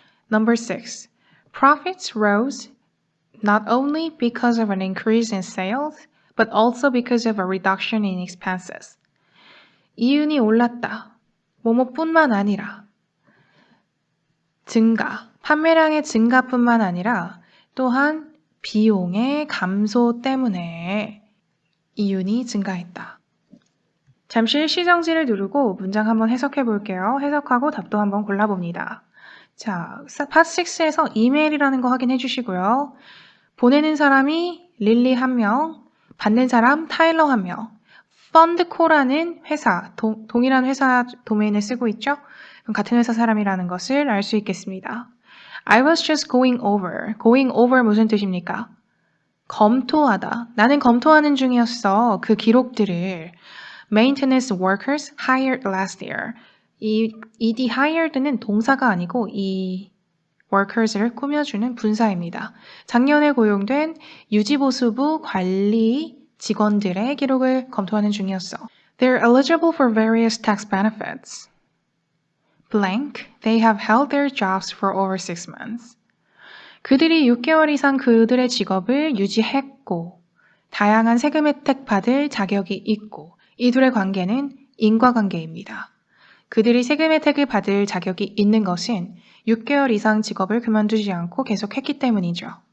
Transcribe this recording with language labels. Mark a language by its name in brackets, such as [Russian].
[English] Number 6. Profits rose not only because of an increase in sales, but also because of a reduction in expenses. [Korean] 이윤이 올랐다. 뭐뭐뿐만 아니라 증가, 판매량의 증가뿐만 아니라 또한 비용의 감소 때문에 이윤이 증가했다. 잠시 일시정지를 누르고 문장 한번 해석해 볼게요. 해석하고 답도 한번 골라봅니다. 자, 파트 6에서 이메일이라는 거 확인해 주시고요. 보내는 사람이 릴리 1명, 받는 사람 타일러 1명. 펀드코라는 회사, 동일한 회사 도메인을 쓰고 있죠? 그럼 같은 회사 사람이라는 것을 알 수 있겠습니다. [English] I was just going over. going over [Korean] 무슨 뜻입니까? 검토하다. 나는 검토하는 중이었어. 그 기록들을. [English] Maintenance workers hired last year. [Korean] 이 ED hired는 동사가 아니고 이 workers를 꾸며주는 분사입니다. 작년에 고용된 유지보수부 관리 직원들의 기록을 검토하는 중이었어. [English] They're eligible for various tax benefits. Blank, they have held their jobs for over 6 months. [Korean] 그들이 6개월 이상 그들의 직업을 유지했고 다양한 세금 혜택 받을 자격이 있고 이 둘의 관계는 인과관계입니다. 그들이 세금 혜택을 받을 자격이 있는 것은 6개월 이상 직업을 그만두지 않고 계속했기 때문이죠.